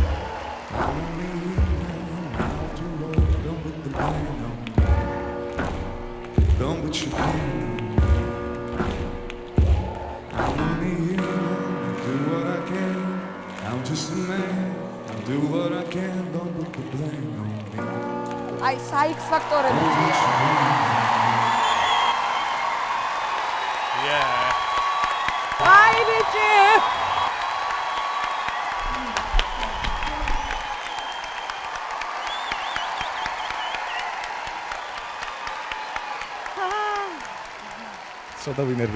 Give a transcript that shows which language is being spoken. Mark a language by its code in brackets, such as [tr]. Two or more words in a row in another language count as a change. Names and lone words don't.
[en] I'm only human after all. Don't put the blame on me. Don't put your blame on me. I'm only human. I do what I can. I'm just a man. I'll do what I can. Don't put the blame on me. [ka] აი, საიქს ფაქტორები. [en] Yeah. [ka] აი, ბიჭი! ცოტა ვინერვი.